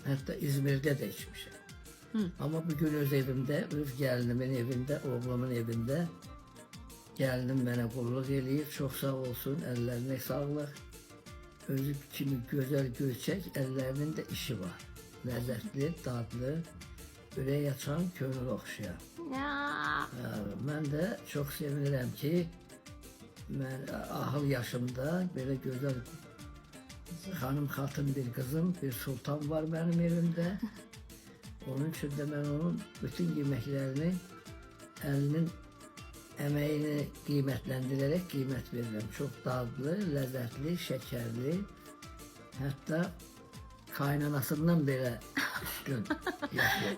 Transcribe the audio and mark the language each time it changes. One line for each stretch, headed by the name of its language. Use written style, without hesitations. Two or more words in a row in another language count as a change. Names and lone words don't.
Turkish: Hatta İzmir'de de içmişim. Ama bugün öz evimde, öz gelinimin evinde, oğlumun evinde gelinim bana
Azerbaijani: kulluk eləyir.
Turkish: Çok sağ olsun, ellerine sağlık.
Azerbaijani: Özü kimi
Turkish: güzel gülçek, ellerinin de işi var. Lezzetli, tatlı,
Azerbaijani: ürək açan, könül oxşayan. Ya. Mən də çox sevinirəm ki, mən ahıl yaşımda belə gözəl xanım xatın bir kızım,
Turkish: bir sultan var benim evimde. Onun için de ben onun bütün yemeklerini elinin emeğini kıymetlendirerek kıymet veririm. Çok tatlı, lezzetli, şekerli. Hatta kaynanasından bile üstün yapıyor.